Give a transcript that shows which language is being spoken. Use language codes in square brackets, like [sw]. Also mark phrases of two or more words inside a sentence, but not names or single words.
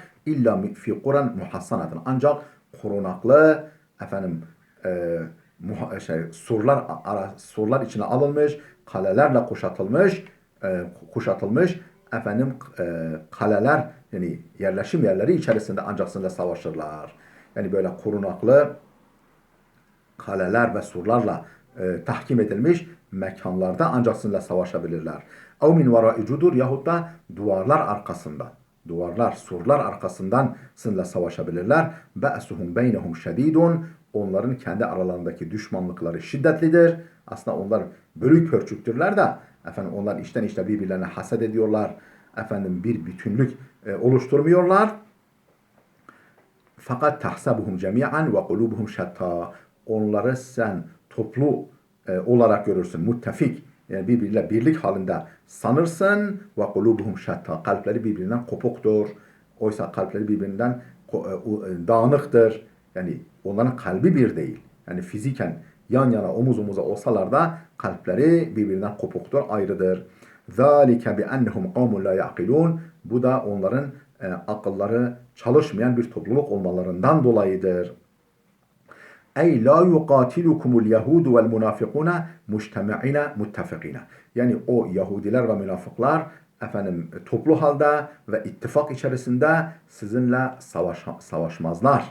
[ar] إلا في قرى محصنة. [tr] Ancak korunaklı surlar içine alınmış, kalelerle kuşatılmış kaleler, yani yerleşim yerleri içerisinde ancak sizinle savaşırlar. Yani böyle korunaklı kaleler ve surlarla tahkim edilmiş mekanlarda ancak sizinle savaşabilirler. [ar] اَوْ مِنْ وَرَاءِ [tr] cudur, yahut da surlar arkasından sizinle savaşabilirler. [ar] بَأْسُهُمْ بَيْنَهُمْ شَد۪يدٌ. [tr] Onların kendi aralarındaki düşmanlıkları şiddetlidir. Aslında onlar bölük pörçüktürler de, onlar içten içe birbirlerine haset ediyorlar. Bir bütünlük oluşturmuyorlar. [ar] Fakat تحسبهم جميعا وقلوبهم شتى. [tr] Onları sen toplu olarak görürsün, muttefik, yani birbiriyle birlik halinde sanırsın. [ar] وقلوبهم شتى. [tr] Kalpleri birbirinden kopuktur. Oysa kalpleri birbirinden dağınıktır. Yani onların kalbi bir değil. Yani fiziken yan yana omuz omuza olsalar da kalpleri birbirinden kopuktur, ayrıdır. [ar] ذَٰلِكَ بِأَنَّهُمْ قَوْمٌ لَا يَعْقِلُونَ [tr] Bu da onların akılları çalışmayan bir topluluk olmalarından dolayıdır. [ar] Ey لا يقاتلكم اليهود والمنافقون مجتمعين متفقين. [tr] Yani o Yahudiler ve münafıklar toplu halde ve ittifak içerisinde sizinle savaşmazlar.